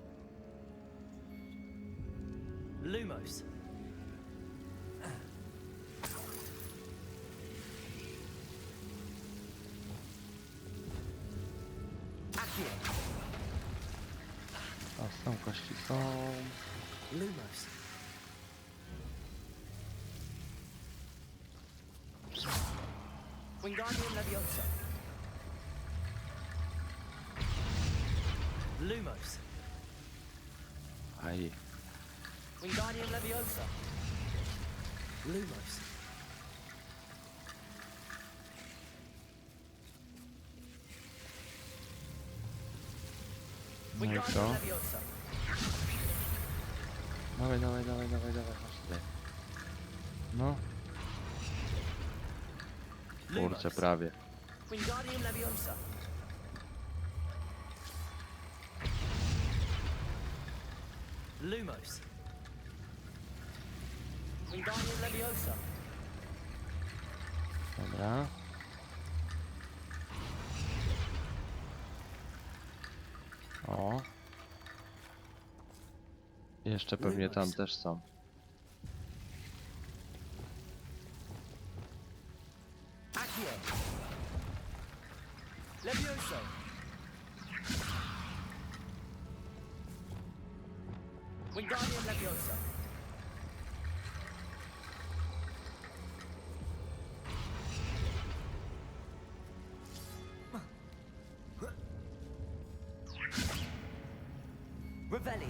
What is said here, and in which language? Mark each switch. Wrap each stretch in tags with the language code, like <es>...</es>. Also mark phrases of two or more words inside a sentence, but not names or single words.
<pl>Lumos. Accio. A są kości, są. Lumos. Wingardium Leviosa. Lumos. Aj. Wingardium Leviosa. Lumos. No i Wingardium co? Leviosa. Dawaj, dawaj, dawaj, dawaj, dawaj, chodź tutaj. No, kurczę, Lumos. prawie. Wingardium Leviosa. Lumos. Wingardium Leviosa. Dobra. O. Jeszcze pewnie tam też są. Accio. Levioso. Wingardium Leviosa. Revelio.</pl>